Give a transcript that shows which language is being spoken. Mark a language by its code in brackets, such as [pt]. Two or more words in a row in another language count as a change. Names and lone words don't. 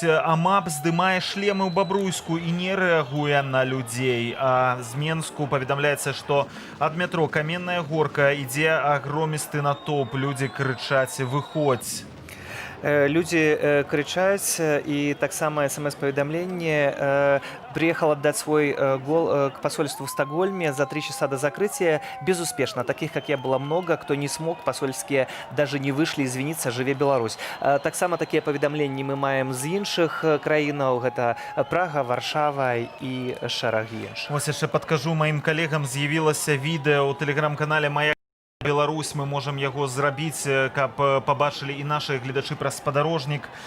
[be] АМАП здымае шлемы ў Бабруйску і не рэагуе на людзей. А з Менску паведамляецца, што ад метро Каменная горка ідзе агромісты натоўп. Людзі крычаць: выходзь. Людзі крычаць, і таксама смс-паведамленне: [ru] приехал отдать свой гол к посольству в Стокгольме за 3 часа до закрытия. Безуспешно. Таких, как я, было много. Кто не смог, посольские даже не вышли извиниться. [be] Живе Беларусь. Таксама такія паведамленні мы маем з іншых краінаў. Гэта Прага, Варшава і шэраг іншых. Вось яшчэ падкажу маім калегам, з'явілася відэо ў тэлеграм-канале «Моя Беларусь». Мы можам яго зрабіць, каб пабачылі і нашы гледачы праз спадарожнік.